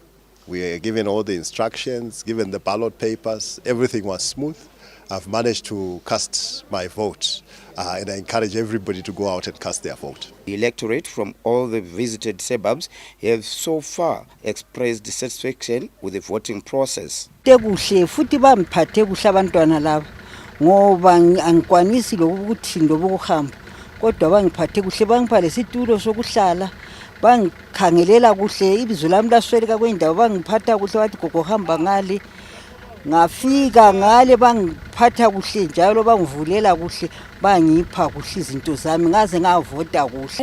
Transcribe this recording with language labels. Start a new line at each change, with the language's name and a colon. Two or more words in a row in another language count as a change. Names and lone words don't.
English: We were given all the instructions, given the ballot papers. Everything was smooth. I've managed to cast my vote, and I encourage everybody to go out and cast their vote. The electorate from all the visited suburbs have so far expressed satisfaction with the voting process.
North Ndebele: Kuhle futhi bamphathe kuhle abantwana laba ngoba angikwanisi lokuthi ndobokuhamba kodwa bangiphathe kuhle bangipha lesitulo sokuhlala bangikhangelela kuhle ibizo lami lasweleka kwindawo bangiphatha kuhle bathi gogo hamba ngale ngafika ngale bangiphatha kuhle njalo bangivulela kuhle bangipha kuhle izinto zami ngaze ngavota kuhle.